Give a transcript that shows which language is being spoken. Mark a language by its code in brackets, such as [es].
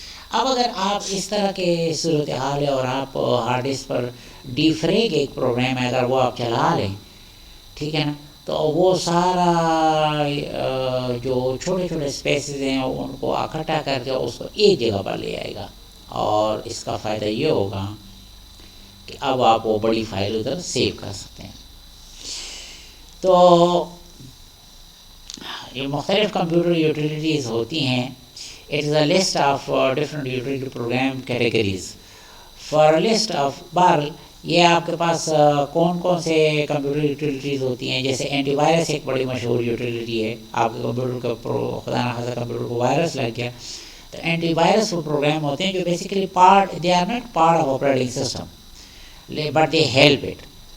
[ur] اب اگر آپ اس طرح کے صورتحال ہے اور آپ ہارڈ ڈسک پر ڈی فریگ ایک پروگرام ہے اگر وہ آپ چلا لیں، ٹھیک ہے نا، تو وہ سارا جو چھوٹے چھوٹے اسپیسز ہیں ان کو اکٹھا کر کے اس کو ایک جگہ پر لے آئے گا. اور اس کا فائدہ یہ ہوگا کہ اب آپ وہ بڑی فائل ادھر سیو کر سکتے ہیں. تو یہ مختلف کمپیوٹر یوٹیلیٹیز ہوتی ہیں. [en] It is a list of different utility program categories. For a list of [ur] یہ آپ کے پاس کون کون سے کمپیوٹر یوٹیلیٹیز ہوتی ہیں. جیسے اینٹی وائرس ایک بڑی مشہور یوٹیلیٹی ہے. آپ کے کمپیوٹر کا خدا نخواستہ کمپیوٹر کو وائرس لگ گیا تو اینٹی وائرس وہ پروگرام ہوتے ہیں جو basically [en] they are not part of operating system but they help it.